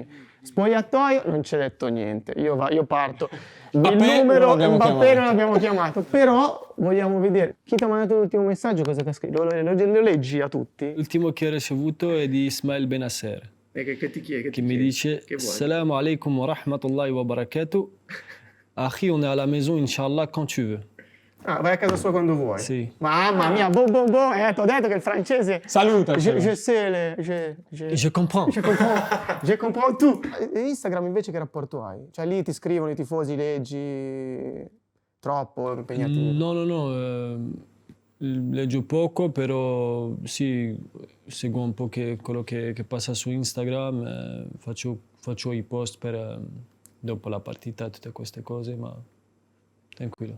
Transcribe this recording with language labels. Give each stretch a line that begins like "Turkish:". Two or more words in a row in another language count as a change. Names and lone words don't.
Italian: Spogliatoio non ci ha detto niente. Io parto. Il numero Mbappé non l'abbiamo chiamato. Però vogliamo vedere. Chi ti ha mandato l'ultimo messaggio? Cosa ti ha scritto? Lo leggi a tutti? L'ultimo che ho ricevuto è di Ismail Benasser. Che ti chiede? Che mi dice:
Arabic: سلام عليكم و رحمة الله و بركاته. Akhi,
French: on est à la maison, Inch'Allah, quand tu veux.
Italian: Ah, vai a casa sua quando vuoi. Sì. Mamma mia, t'ho detto che il francese... Salutacelo.
French: Je sais Je comprends. je comprends tout.
Italian: E Instagram invece che rapporto hai? Cioè lì ti scrivono i tifosi, leggi... Troppo impegnativo? No, leggo poco, però sì, seguo un po' quello che passa su Instagram, faccio i post per dopo la partita, tutte queste cose, ma tranquillo.